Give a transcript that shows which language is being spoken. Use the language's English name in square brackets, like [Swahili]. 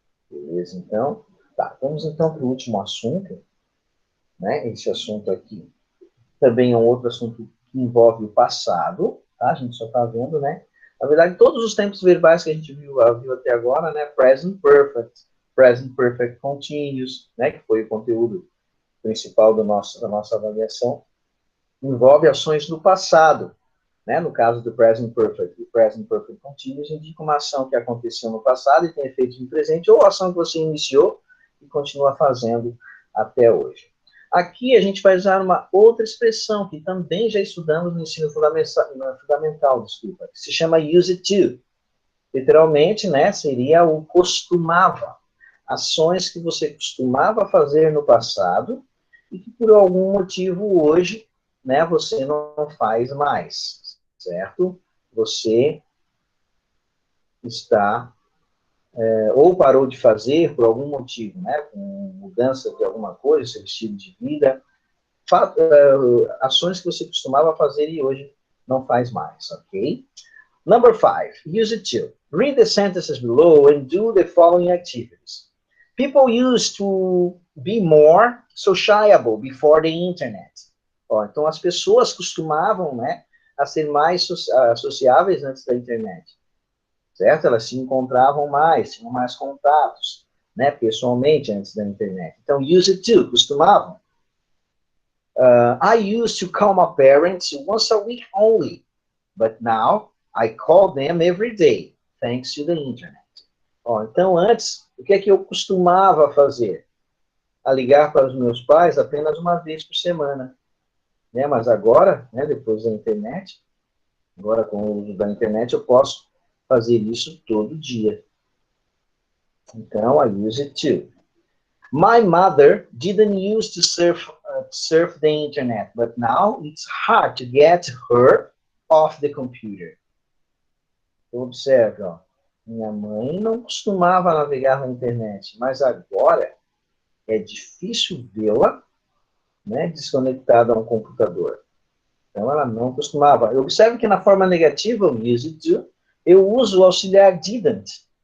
[Portuguese] Beleza, então. Tá, vamos então para o último assunto, né? Esse assunto aqui também é um outro assunto que envolve o passado, tá? A gente só está vendo, né? Na verdade, todos os tempos verbais que a gente viu até agora, né? Present Perfect Continuous, né? Que foi o conteúdo principal da nossa avaliação, envolve ações do passado, né? No caso do Present Perfect Continuous indica uma ação que aconteceu no passado e tem efeito no presente, ou ação que você iniciou e continua fazendo até hoje. Aqui a gente vai usar uma outra expressão que também já estudamos no ensino fundamental, desculpa, que se chama use to. Literalmente, né, seria o costumava. Ações que você costumava fazer no passado e que por algum motivo hoje, né, você não faz mais, certo? Você está ou parou de fazer por algum motivo, né, com mudança de alguma coisa, seu estilo de vida, ações que você costumava fazer e hoje não faz mais, ok? [English] Number 5, use it to. Read the sentences below and do the following activities. People used to be more sociable before the internet. [Portuguese] Ó, então, as pessoas costumavam, né, a ser mais sociáveis antes da internet. Certo? Elas se encontravam mais, tinham mais contatos, né, pessoalmente antes da internet. Então, use it to, costumavam. [English] I used to call my parents once a week only, but now I call them every day, thanks to the internet. [Portuguese] Ó, então, antes, o que é que eu costumava fazer? A ligar para os meus pais apenas uma vez por semana. Né? Mas agora, né, depois da internet, agora com o uso da internet, eu posso fazer isso todo dia. Então, [English] I use it to. My mother didn't used to surf the internet, but now it's hard to get her off the computer. [Portuguese] Então, observe, ó. Minha mãe não costumava navegar na internet, mas agora é difícil vê-la, né, desconectada a um computador. Então, ela não costumava. Observe que na forma negativa, o used to, eu uso o auxiliar didn't.